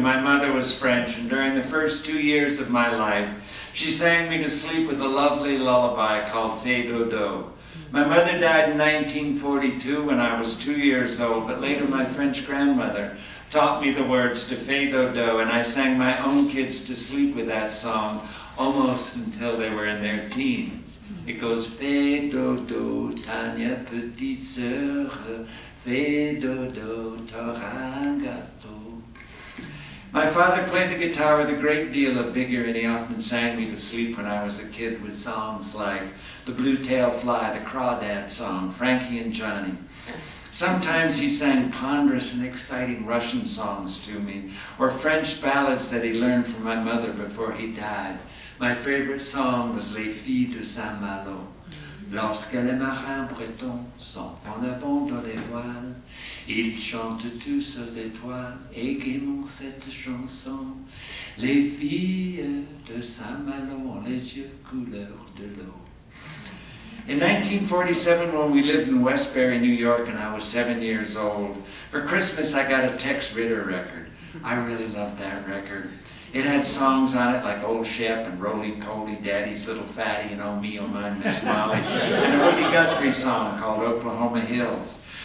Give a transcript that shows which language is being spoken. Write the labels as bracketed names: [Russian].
[English] My mother was French, and during the first 2 years of my life, she sang me to sleep with a lovely lullaby called Fée Dodo. My mother died in 1942 when I was 2 years old, but later my French grandmother taught me the words to Fée Dodo, and I sang my own kids to sleep with that song almost until they were in their teens. It goes, [French] Fée Dodo, Tania, petite sœur, Fée Dodo, t'auras un gâteau. [English] My father played the guitar with a great deal of vigor, and he often sang me to sleep when I was a kid with songs like The Blue-Tailed Fly, the Crawdad song, Frankie and Johnny. Sometimes he sang ponderous and exciting Russian songs to me, or French ballads that he learned from my mother before he died. My favorite song was Les Filles de Saint-Malo. [French] Lorsque les marins bretons sont en avant dans les voiles, ils chantent tous aux étoiles et gaiement cette chanson. Les filles de Saint-Malo ont les yeux couleur de l'eau. [English] In 1947, when we lived in Westbury, New York, and I was 7 years old, for Christmas I got a Tex Ritter record. I really loved that record. It had songs on it like Old Shep and Roly Poly, Daddy's Little Fatty, and Oh Me, Oh Mine, Miss Molly, and a Woody Guthrie song called Oklahoma Hills.